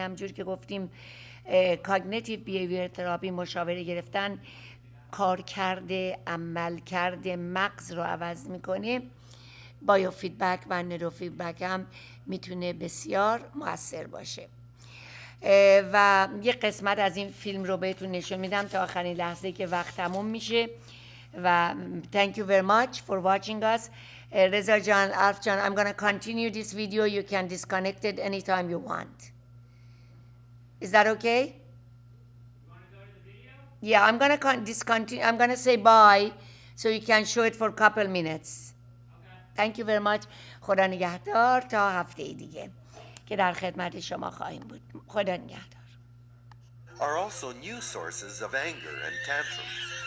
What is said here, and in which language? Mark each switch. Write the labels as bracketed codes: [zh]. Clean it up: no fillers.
[fa] همجور که گفتیم کاگنیتیو بیهیویر تراپی، مشاوره گرفتن، کار کرده، عمل کرده مغز رو عوض میکنه. بایو فیدبک و نرو فیدبک هم میتونه بسیار مؤثر باشه. و یه قسمت از این فیلم رو بهتون نشون میدم تا آخرین لحظه که وقت تموم میشه. [en] و thank you very much for watching us. رضا جان، الف جان, I'm gonna continue this video. You can disconnect it anytime you want. Is that okay? Yeah, I'm gonna discontinue. I'm gonna say bye so you can show it for a couple minutes. Okay. Thank you very much. [fa] خدا نگهدار تا هفته دیگه که در خدمت شما خواهیم بود. خدا نگهدار. [en] Are also new sources of anger and tantrums.